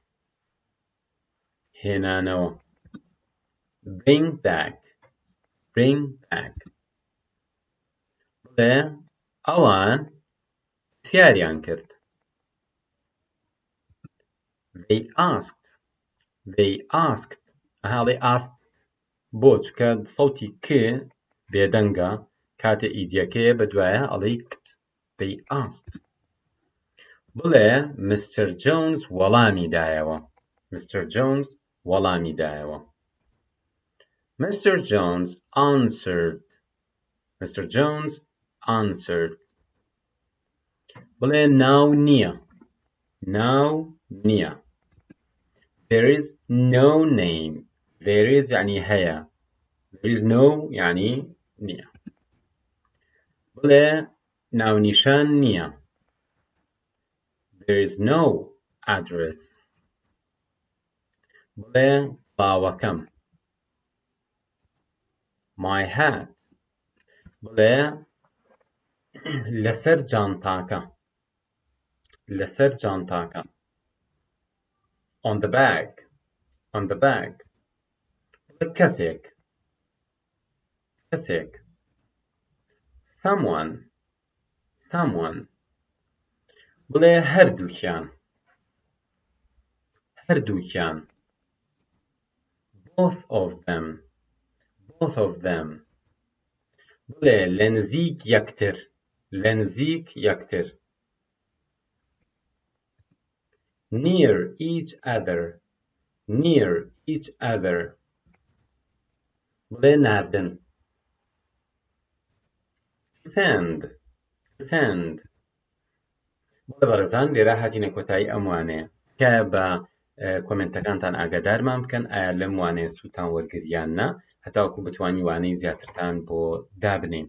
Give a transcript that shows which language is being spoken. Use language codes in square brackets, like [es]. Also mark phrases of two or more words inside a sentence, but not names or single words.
[en] bring back. [ckb] بڵێ ئەوان پرسیاریان کرد. [en] they asked. [ckb] هەڵێ asked بۆ چکە سەوتی ک بێدەنگە، کاتە ئیدیەکەیە بەدوایە ئەڵێی کت. [en] they asked. بڵێ Mr. [ckb] Jones وەڵامی دایەوە. [en] Mr. Jones answered. [ckb] بڵێ ناو نییە. [en] there is no name. there is [ckb] یعنی هەیە. [en] there is no [ckb] یعنی نییە. بڵێ ناونیشان نییە. [en] there is no address. [ckb] بڵێ کڵاوەکەم. [en] my hat. [ckb] بڵێ لەسەر جانتاکە. [en] on the bag. [ckb] بڵێ کەسێک. someone. بڵێ هەردووکیان. [en] both of them. [ckb] بڵێ لە نزیک یەکتر. [en] near each other. [ckb] بڵێ ناردن. send. بەڕێزان لێرە هاتینە کۆتایی ئەم وانەیە تکایە بە کۆمنتەکانتان ئاگادارمان بکەن ئایا لەم وانەیە سوودتان وەرگریان نا هەتاوەکو بتوانی وانەی زیاترتان بۆ دابنێن.